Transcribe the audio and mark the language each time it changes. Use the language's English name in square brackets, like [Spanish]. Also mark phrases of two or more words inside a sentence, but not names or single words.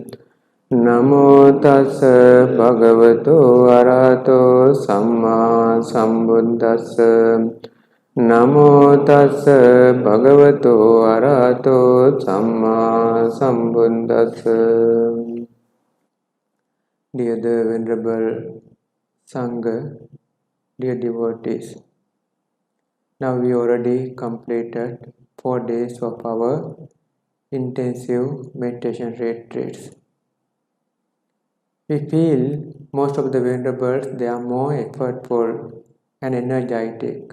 [Pali] Namo tassa bhagavato arahato samma sambuddhassa. Namo tassa bhagavato arahato samma sambuddhassa. [English] Dear the Venerable Sangha, dear devotees, now we already completed 4 days of our intensive meditation retreats. We feel most of the venerables, they are more effortful and energetic.